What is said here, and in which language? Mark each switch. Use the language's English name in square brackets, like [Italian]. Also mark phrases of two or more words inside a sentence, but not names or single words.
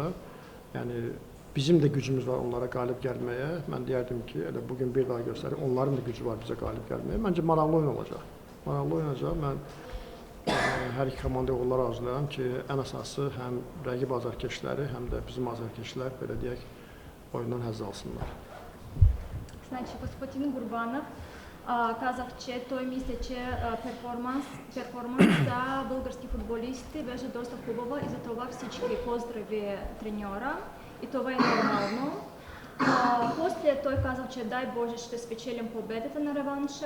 [Azerbaijani] Yəni bizim də gücümüz var onlara qalib gəlməyə. Mən deyərdim ki, elə bugün bir daha göstərir. Onların da gücü var bizə qalib gəlməyə. Məncə maraqlı oyun olacaq. Maraqlı oyun olacaq. Mən hər iki komandaya uğurlar arzulayıram ki, ən əsası həm rəqib azərkeşləri, həm də bizim azərkeşlər belə deyək, oyundan həzz alsınlar. [Bulgarian] Значи, господин Гурбанов казах, че той мисля, че перформанс за български футболисти беше доста хубава и за това всички поздрави треньора и това е нормално. После той казал, че дай Боже ще спечелим победата на реванша.